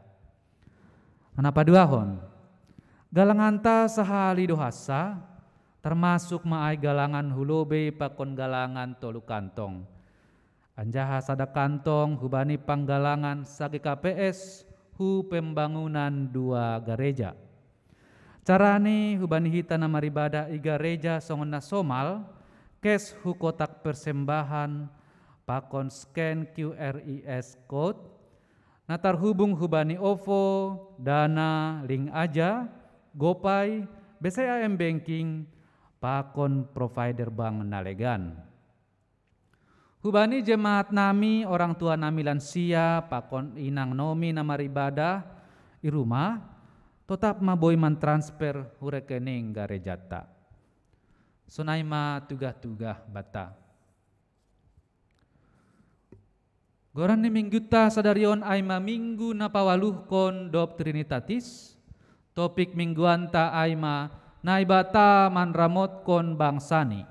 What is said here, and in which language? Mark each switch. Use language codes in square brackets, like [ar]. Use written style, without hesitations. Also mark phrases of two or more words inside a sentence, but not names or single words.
[bts] Anapa duahon galanganta sahali dohasa termasuk maai galangan hulobe pakon galangan tolu kantong anjaha sada kantong hubani panggalangan sagi KPS hu pembangunan dua gereja. Carani hubani hita nama ribada igareja songon nasomal kes hu kotak persembahan pakon scan QRIS code natar hubung hubani OVO, Dana, Link Aja, Gopay, BCAM Banking pakon provider bank nalegan. Hubani jemaat nami orang tua nami lansia pakon inang nomi nama ribada di rumah tetap maboy man transfer hu rekening garejata. Sunai ma tugah-tugah bata. Goran ni mingguta sadarion aima minggu napawaluh kon dop Trinitatis. Topik mingguanta aima naibata manramot kon bangsani.